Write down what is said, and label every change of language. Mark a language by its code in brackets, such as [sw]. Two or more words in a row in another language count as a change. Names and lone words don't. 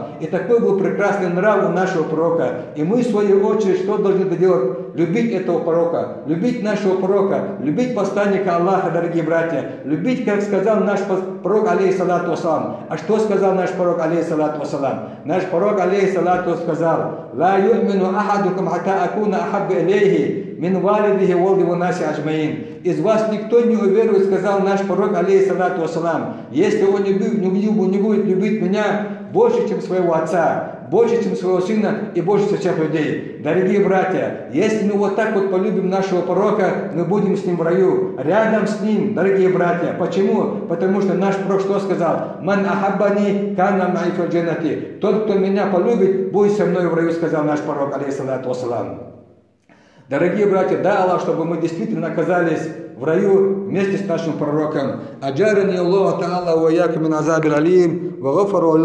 [ru] И такой был прекрасный нрав у нашего пророка. И мы, в свою очередь, что должны делать? Любить этого пророка, любить нашего пророка, любить посланника Аллаха, дорогие братья. Любить, как сказал наш пророк, [ar] عليه الصلاة والسلام. [ru] А что сказал наш пророк, [ar] عليه الصلاة والسلام? [ru] Наш пророк, алейхиссалату сказал: [ar] «لا يؤمن أحدكم حتى أكون أحب إليه من والده وولده والناس أجمعين». [ru] Из вас никто не уверует, сказал наш пророк, [ar] عليه الصلاة والسلام, [ru] если он не будет любить меня больше, чем своего отца, больше, чем своего сына и больше всех людей. Дорогие братья, если мы вот так вот полюбим нашего пророка, мы будем с ним в раю, рядом с ним, дорогие братья. Почему? Потому что наш пророк что сказал? [ar] «من أحبني كان معي في الجنة». [ru] Тот, кто меня полюбит, будет со мной в раю, сказал наш пророк, [ar] عليه الصلاة والسلام. [ru] Дорогие братья, дай Аллах, чтобы мы действительно оказались в раю вместе с нашим пророком. [ar] أجارني الله تعالى وإياك من العذاب الأليم وغفر